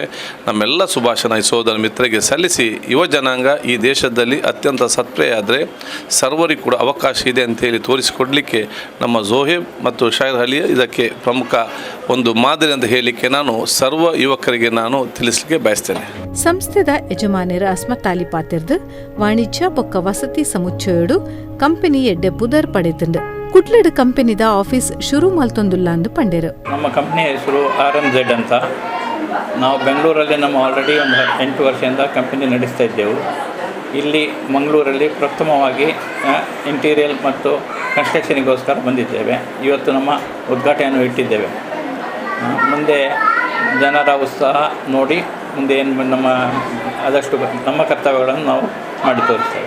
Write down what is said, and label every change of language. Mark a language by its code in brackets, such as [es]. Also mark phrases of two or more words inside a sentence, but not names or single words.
[kn] ನಮ್ಮೆಲ್ಲ ಶುಭಾಶಯ ಸೋದರ ಮಿತ್ರರಿಗೆ ಸಲ್ಲಿಸಿ ಯುವ ಜನಾಂಗ ಈ ದೇಶದಲ್ಲಿ ಅತ್ಯಂತ ಸತ್ಪ್ರಿಯ ಆದರೆ ಸರ್ವರಿಗೂ ಕೂಡ ಅವಕಾಶ ಇದೆ ಅಂತೇಳಿ ತೋರಿಸಿಕೊಡಲಿಕ್ಕೆ ನಮ್ಮ ಜೋಹೇಬ್ ಮತ್ತು ಶಾಯರ್ ಅಲಿ ಇದಕ್ಕೆ ಪ್ರಮುಖ ಒಂದು ಮಾದರಿ ಅಂತ ಹೇಳಲಿಕ್ಕೆ ನಾನು ಸರ್ವ ಯುವಕರಿಗೆ ನಾನು ತಿಳಿಸಲಿಕ್ಕೆ ಬಯಸ್ತೇನೆ. [tcy] ಸಂಸ್ಥೆದ ಯಜಮಾನರ ಅಸ್ಮತ್ತಾಲಿ ಪಾತಿರ್ದು ವಾಣಿಜ್ಯ ಬೊಕ್ಕ ವಸತಿ ಸಮುಚ್ಚಯೋಡು ಕಂಪನಿ ಎಡ್ಡೆ ಪುದರ್ ಪಡೆತಂಡು ಕುಡ್ಲಡ್ ಕಂಪನಿದ ಆಫೀಸ್ ಶುರು ಮಲ್ತೊಂದುಲ್ಲ ಅಂದು ಪಂಡೇರು. [kn] ನಮ್ಮ ಕಂಪ್ನಿ ಹೆಸರು RMZ ಅಂತ. ನಾವು ಬೆಂಗಳೂರಲ್ಲಿ ನಮ್ಮ ಆಲ್ರೆಡಿ ಒಂದು 8 ವರ್ಷದಿಂದ ಕಂಪನಿ ನಡೆಸ್ತಾ ಇದ್ದೆವು. ಇಲ್ಲಿ ಮಂಗಳೂರಲ್ಲಿ ಪ್ರಥಮವಾಗಿ ಇಂಟೀರಿಯರ್ ಮತ್ತು ಕನ್ಸ್ಟ್ರಕ್ಷನಿಗೋಸ್ಕರ ಬಂದಿದ್ದೇವೆ. ಇವತ್ತು ನಮ್ಮ ಉದ್ಘಾಟನೆಯನ್ನು ಇಟ್ಟಿದ್ದೇವೆ. ಮುಂದೆ ಜನರ ಉತ್ಸಾಹ ನೋಡಿ ಮುಂದೆ ಏನು ನಮ್ಮ ಆದಷ್ಟು ನಮ್ಮ ಕರ್ತವ್ಯಗಳನ್ನು ನಾವು ಮಾಡಿ ತೋರಿಸ್ತೇವೆ.